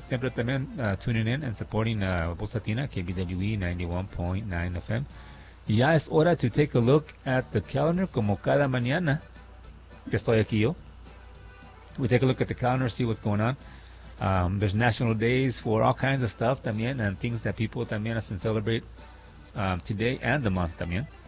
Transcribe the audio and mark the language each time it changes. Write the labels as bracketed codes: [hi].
[es] Siempre también [en] tuning in and supporting Voz Latina, KBWE 91.9 FM. [es] Ya es hora [en] to take a look at the calendar, [es] como cada mañana que estoy aquí yo. [en] We take a look at the calendar, see what's going on. There's national days for all kinds of stuff [es] también, [en] and things that people [es] también hacen [en] celebrate today and the month [es] también.